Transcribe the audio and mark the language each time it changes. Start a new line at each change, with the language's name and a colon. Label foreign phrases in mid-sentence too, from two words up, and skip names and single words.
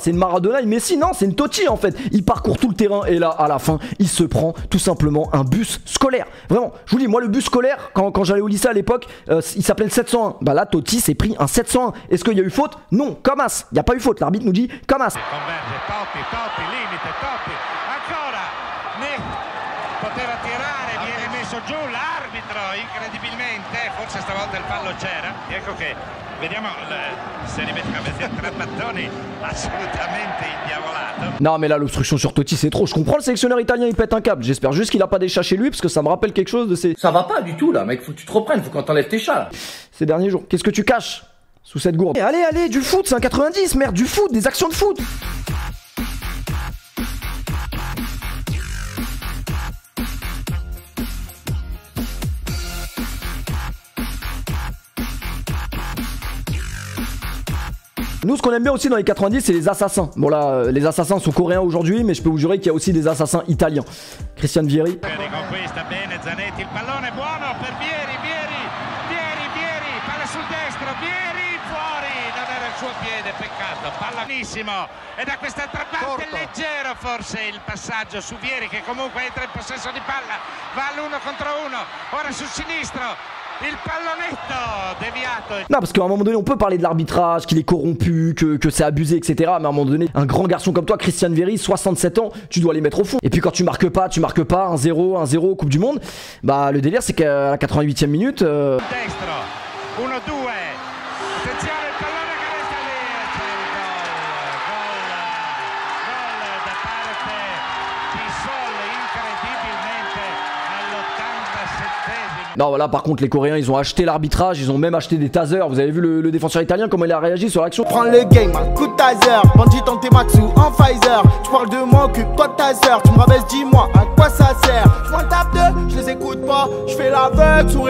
French: C'est une Maradona, mais si non, c'est une Totti en fait. Il parcourt tout le terrain et là à la fin il se prend tout simplement un bus scolaire. Vraiment, je vous dis, moi le bus scolaire quand j'allais au lycée à l'époque, il s'appelait le 701. Bah là Totti s'est pris un 701. Est-ce qu'il y a eu faute? Non, comme as. Il n'y a pas eu faute, l'arbitre nous dit comme as.
Italian: Poteva tirare, viene messo giù l'arbitro, incredibilmente, forse stavolta il fallo c'era, ecco che vediamo se rimettiamo a vedere tre mattoni assolutamente indiavolato.
French: Non mais là l'obstruction sur Totti c'est trop, je comprends le sélectionneur italien il pète un câble, j'espère juste qu'il a pas des chats chez lui parce que ça me rappelle quelque chose de ces... Ça va pas du tout là mec, faut que tu te reprennes, faut qu'on t'enlève tes chats là. Ces derniers jours, qu'est-ce que tu caches sous cette gourde? Allez, du foot, c'est un 90, merde, du foot, des actions de foot. Nous, ce qu'on aime bien aussi dans les 90, c'est les assassins. Bon là, les assassins sont coréens aujourd'hui, mais je peux vous jurer qu'il y a aussi des assassins italiens. Christian Vieri.
Italian: Suo piede, peccato, palla benissimo e da quest'altra parte leggero forse il passaggio su Vieri che comunque entra in possesso di palla, va all'1 contro 1, ora sul sinistro. Il pallonetto déviato.
French: Non, parce qu'à un moment donné, on peut parler de l'arbitrage, qu'il est corrompu, que c'est abusé, etc. Mais à un moment donné, un grand garçon comme toi, Christian Vieri, 67 ans, tu dois les mettre au fond. Et puis quand tu marques pas, 1-0, Coupe du Monde. Bah, le délire, c'est qu'à la 88e minute.
Italian: Destro, 1-2. Attenzione, il pallone che resta lì. C'è il gol da parte di Sol, incredibilmente all'87esimo.
French: Non, voilà, par contre, les Coréens, ils ont acheté l'arbitrage, ils ont même acheté des tasers. Vous avez vu le défenseur italien, comment il a réagi sur l'action? Prends le game, un coup de taser, bandit en T-Max ou en Pfizer. Tu parles de moi, occupe-toi de ta sœur. Tu me rabaisses, dis-moi, à quoi ça sert? Je prends le tape 2, je les écoute pas, je fais l'aveugle, sourire.